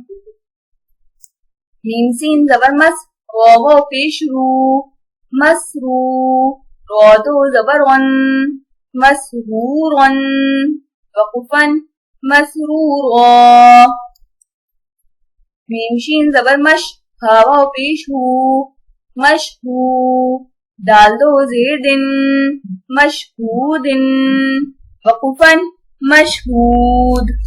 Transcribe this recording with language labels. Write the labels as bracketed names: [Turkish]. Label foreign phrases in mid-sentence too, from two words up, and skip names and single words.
[Urdu] میم سین زبر مس واو پیش رو مسرو را دو زبر ون مسرور وقوفا مسرورا میم شین زبر مش ہا واو پیش ہو مشہو دال دو زیر دن مشہود وقوفا مشہود